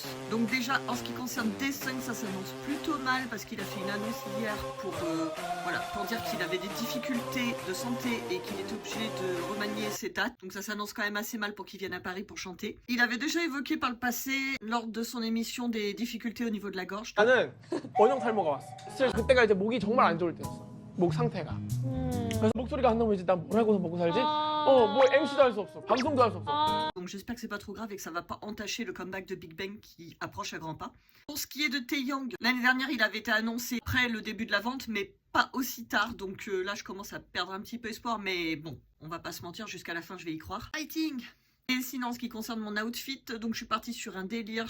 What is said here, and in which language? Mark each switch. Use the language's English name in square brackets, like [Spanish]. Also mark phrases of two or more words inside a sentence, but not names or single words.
[French] Donc déjà, en ce qui concerne Desung, ça s'annonce plutôt mal parce qu'il a fait une annonce hier pour dire qu'il avait des difficultés de santé et qu'il était obligé de remanier ses dates. Donc ça s'annonce quand même assez mal pour qu'il vienne à Paris pour chanter. Il avait déjà évoqué par le passé, lors de son émission, des difficultés au niveau de la gorge. [Korean] 나는 원형 탈모가 왔어. 사실 그때가 이제 목이 정말 안 좋을 때였어. 목 상태가. 그래서 목소리가 안 나오면 이제 난 뭘 하고서 먹고 살지? 뭐 MC도 할 수 없어. 방송도 할 수 없어. [French] Donc j'espère que c'est pas trop grave et que ça va pas entacher le comeback de Big Bang qui approche à grands pas. Pour ce qui est de Taeyang, l'année dernière il avait été annoncé après le début de la vente, mais pas aussi tard, donc là je commence à perdre un petit peu espoir, mais bon, on va pas se mentir, jusqu'à la fin je vais y croire. Fighting! Et sinon, en ce qui concerne mon outfit, donc je suis partie sur un délire.